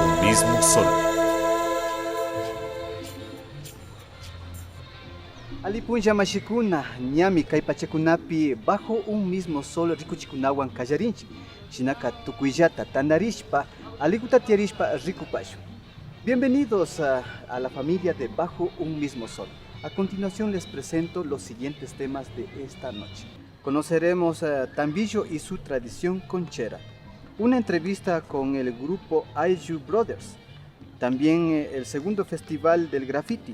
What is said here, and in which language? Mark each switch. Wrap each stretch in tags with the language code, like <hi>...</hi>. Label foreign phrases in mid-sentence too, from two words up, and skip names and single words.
<es>mismo sol.</es> <qu>Alipunlla mashikuna, ñami kaypachakunapi bajo un mismo sol rikuchikunawan kallarinchik, chinaka tukuyllata tanarishpa, alikuta tiarishpa rikupashu.</qu> <es>Bienvenidos a la familia de Bajo un mismo sol. A continuación les presento los siguientes temas de esta noche. Conoceremos Tambillo y su tradición conchera. Una entrevista con el grupo Ayllu Brothers. También el segundo festival del graffiti.</es>